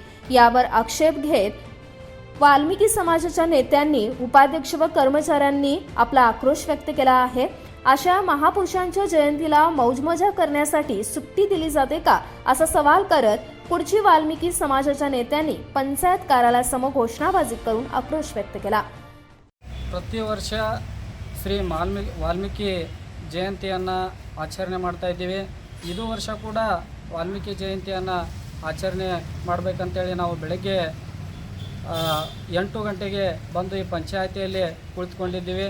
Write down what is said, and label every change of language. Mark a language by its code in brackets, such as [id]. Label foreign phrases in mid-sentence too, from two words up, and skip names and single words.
[mr] यावर आक्षेप घेत वाल्मिकी समाजाच्या नेत्यांनी, उपाध्यक्ष व कर्मचाऱ्यांनी आपला आक्रोश व्यक्त केला आहे। अशा महापुरुषांच्या जयंतीला मौजमजा करण्यासाठी सुट्टी दिली जाते का, असा सवाल करत कुडची वाल्मिकी समाजाच्या नेत्यांनी पंचायत कार्यालयासमोर घोषणाबाजी करून आक्रोश व्यक्त केला। [kn] ಪ್ರತಿವರ್ಷ ಶ್ರೀ ವಾಲ್ಮೀಕಿ ಜಯಂತಿಯನ್ನು ಆಚರಣೆ ಮಾಡ್ತಾ ಇದ್ದೀವಿ। ಇದು ವರ್ಷ ಕೂಡ ವಾಲ್ಮೀಕಿ ಜಯಂತಿಯನ್ನು ಆಚರಣೆ ಮಾಡಬೇಕಂತೇಳಿ ನಾವು ಬೆಳಗ್ಗೆ 8 ಗಂಟೆಗೆ ಬಂದು ಈ ಪಂಚಾಯತಿಯಲ್ಲಿ ಕುಳಿತುಕೊಂಡಿದ್ದೀವಿ।